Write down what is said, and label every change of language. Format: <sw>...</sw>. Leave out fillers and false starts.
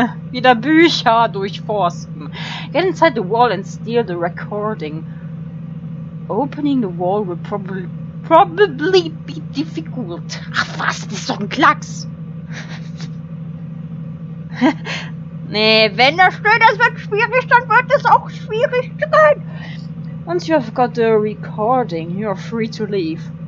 <de>Wieder Bücher durchforsten.</de> <en>Get inside the wall and steal the recording. Opening the wall will probably be difficult.</en> <de>Ach was, das ist doch ein Klacks. Nee, wenn da steht, das wird schwierig, dann wird es auch schwierig sein.</de> <en>Once you have got the recording, you are free to leave.</en>